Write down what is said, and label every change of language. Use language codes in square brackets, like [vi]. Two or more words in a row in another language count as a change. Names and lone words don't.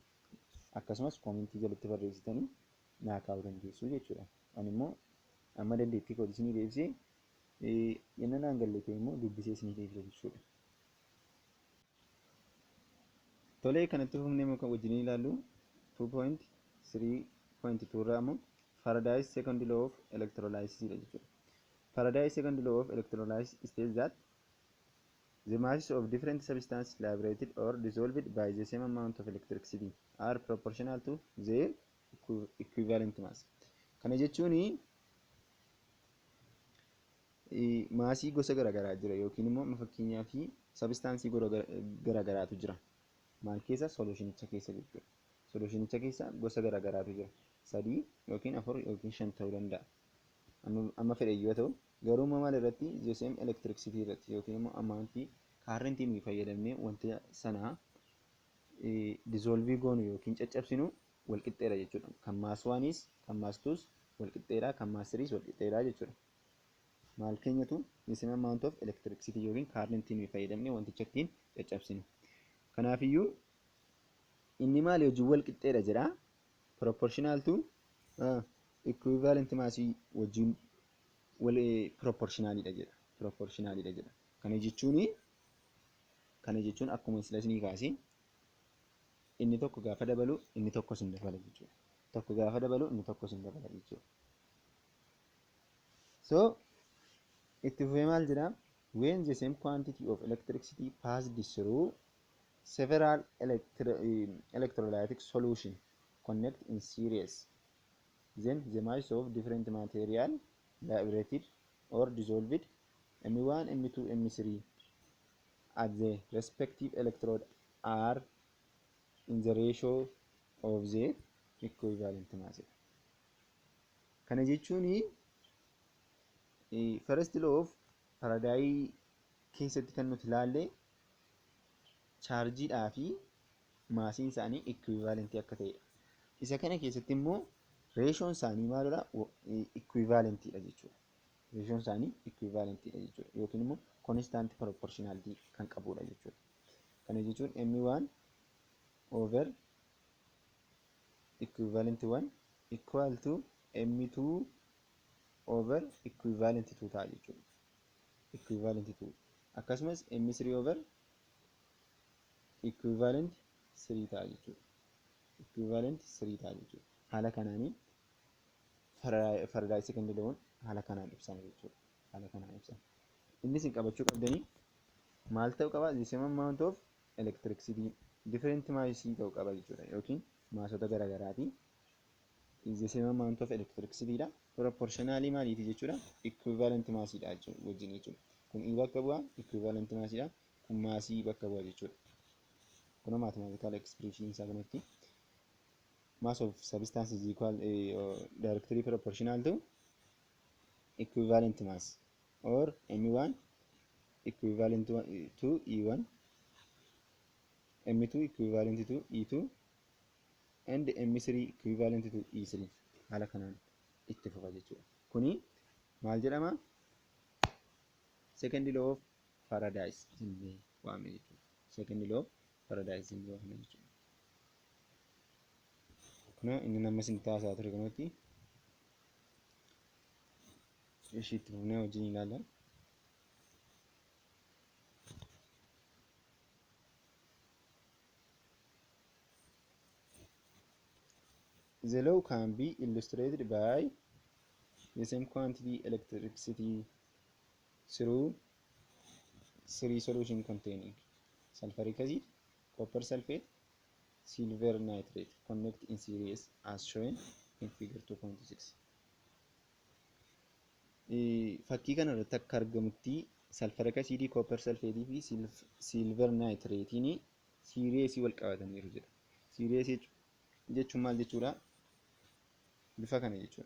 [om] Akkasumas koomentii jalatti barreessitanii naa kaa'uu dandeessu jechuudha. Ani immoo amma dandeettii kootii isinii deebisee yenna naan galle ta'e immoo dubbisee isinii deebisa jechuudha. Tolee, kanatti fufnee muka wajjin ilaallu 2.3.2 irraa immoo [en] Faraday's second law of electrolysis [om] dha jechuudha. [en] Faraday's second law of electrolysis states that the masses of different substances liberated or dissolved by the same amount of electricity are proportional to their equivalent mass. [om] Kana jechuun maasii gosa garaagaraa jira yookiin immoo fakkeenyaaf sabistaansii garaagaraatu jira. Maal keessa? Solushinicha keessa jechuudha. Solushinicha keessa gosa garaagaraatu jira. 3 yookiin 4 yookiin 5 ta'uu danda'a. Amma fedhe yoo ta'u garuu maal irratti? [en] The same electricity [om] irratti yookiin immoo amountii current nuyi fayyadamnee wanta sana dissolve goonu yookiin caccabsinu wal qixxeedha jechuudha. Kan maas 1s kan maas 2s wal qixxeedha, kan maas 3s wal qixxeedha jechuudha. Maal keenyatu? [en] The same amount of electricity [om] yookiin current nuyi fayyadamnee wanticha ittiin caccabsinu. Kanaafiyyuu inni maal wajjin wal qixxeedha jedha? [en] Proportional to equivalent mass [om] wajjin wal proportionalidha jedha. Kana jechuun akkuma isla isinii kaasee inni tokko gaafa dabalu inni tokkos hin dabala jechuudha. Tokko gaafa dabalu inni tokkos hin dabala jechuudha. So itti fufee maal jedha? [en] When the same quantity of electricity passed through several electrolytic solution connect in series, then the mass of different material liberated or dissolved M1, M2, M3 at the respective electrode are in the ratio of their equivalent mass. [om] Kana jechuun [en] first law of Faraday [om] keessatti kan nuti ilaalle chaarjiidhaa fi maasiin isaanii equivalentii akka ta'edha. Isa kana keessatti immoo reeshoon isaanii maalidha? Equivalentiidha jechuudha. Reeshoon isaanii equivalentiidha jechuudha. Yookiin immoo [en] constant proportionality [om] kan qabudha jechuudha. Kana jechuun [en] M1 over equivalent 1 equal to M2 over equivalent 2 [om] ta'a jechuudha. [en] Equivalent 2. [om] Akkasumas [en] M3 over equivalent 3 [om] ta'a jechuudha. Equivalent 3 ta'a jechuudha. Haala kanaanii [en] Faraday second law [om] haala kanaan ibsan jechuudha. Haala kanaan ibsan. Innis hin qabachuu qabdanii maal ta'uu qaba? [en] The same amount of electricity different mass [om] ta'uu qaba jechuudha. Yookiin maasota garaagaraati. [en] The same amount of electricity dha. [om] Proportionally maaliiti jechuudha? [en] Equivalent mass [om] dha wajjin jechuudha. Kun I bakka bu'a [en] equivalent mass [om] dha. Kun maasii bakka bu'a jechuudha. [en] Kun mathematical expression [om] isaa kanatti [en] mass of substance is equal directly proportional to equivalent mass or M1 equivalent to E1, M2 equivalent to E2 and M3 equivalent to E3. [om] Haala kanaan itti fufa jechuudha. Kuni maal jedhama? [en] Second law of Faraday's [om] jennee waamna jechuudha. [en] Second law of Faraday's [om] jennee waamna jechuudha. Kuna inni nama isin taasaa ture kanatti ishii itti fufnee wajjin ilaalla. [en] The law can be illustrated by the same quantity electricity through 3 solution containing sulfuric acid, copper sulfate, silver nitrate connect in series as shown in figure 2.6. [om] Fakkii kana irratti akka argamutti salfara asidii [en] copper sulfate [om] fi [en] silver nitrate'n [om] siiriyeesii wal qabataniiru jedha. Siiriyeesii jechuun maal jechuudha? Bifa kana jechuudha.